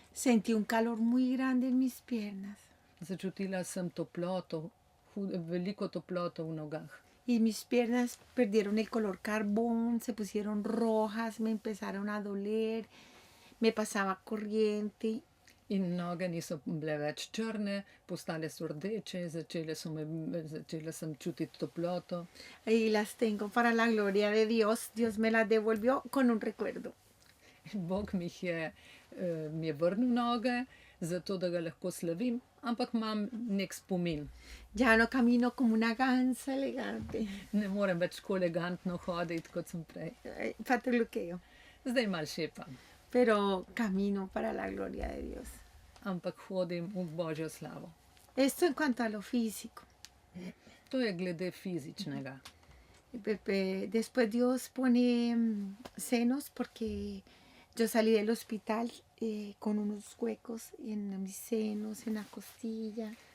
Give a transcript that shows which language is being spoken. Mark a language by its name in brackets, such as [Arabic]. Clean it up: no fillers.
[Spanish] Sentí un calor muy grande en mis piernas [Slovenian] Začutila sem toploto, veliko toploto v nogah. [Spanish] y mis piernas perdieron el color carbón, se pusieron rojas, me empezaron a doler, me pasaba corriente. [Slovenian] In noge niso bile več črne, postale so rdeče, začela sem čutiti toploto. [Spanish] Y las tengo para la gloria de Dios. Dios me las devolvió con un recuerdo. [Slovenian] In Bog mi je vrnil noge, zato da ga lahko slavim, ampak imam nek spomin. [Spanish] Ya no camino como una gansa elegante. [Slovenian] Ne morem več tako elegantno hoditi, kot sem prej. [Spanish] Patruqueo. [Slovenian] Zdaj malo šepam, [Spanish] Pero camino para la gloria de Dios. [Slovenian] ampak hodim v Božjo slavo. [Spanish] Esto en cuanto a lo físico. [Slovenian] To je glede fizičnega. [Spanish] Después Dios pone senos porque yo salí del hospital con unos huecos en mis senos, en la costilla.